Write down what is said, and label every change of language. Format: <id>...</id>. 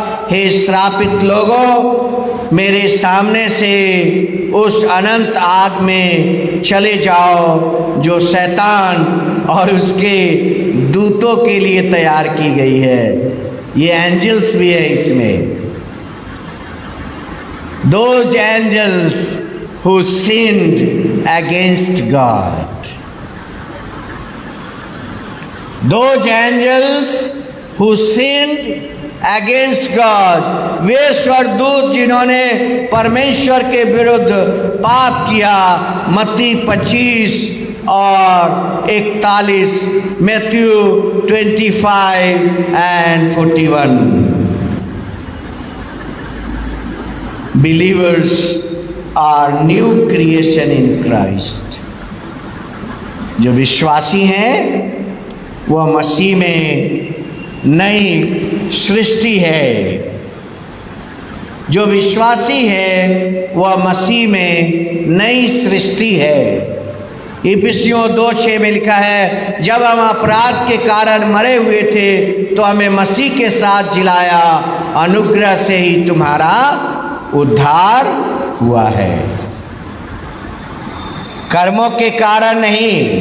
<hi>हे श्रापित लोगों, मेरे सामने से उस अनंत आग में चले जाओ जो शैतान और उसके दूतों के लिए तैयार की गई है। ये एंजल्स भी है इसमें।</hi> <en>Those angels who sinned against God. Those angels who sinned against God.</en> <hi>वे स्वर्गदूत जिन्होंने परमेश्वर के विरुद्ध पाप किया। मत्ती 25 और 41, Matthew 25 and 41।</hi> <en>Believers are new creation in Christ.</en> <hi>जो विश्वासी हैं वह मसीह में नई सृष्टि है। जो विश्वासी है वह मसीह में नई सृष्टि है। इफिसियों 2:6 में लिखा है, जब हम अपराध के कारण मरे हुए थे तो हमें मसीह के साथ जिलाया, अनुग्रह से ही तुम्हारा उद्धार हुआ है, कर्मों के कारण नहीं।</hi>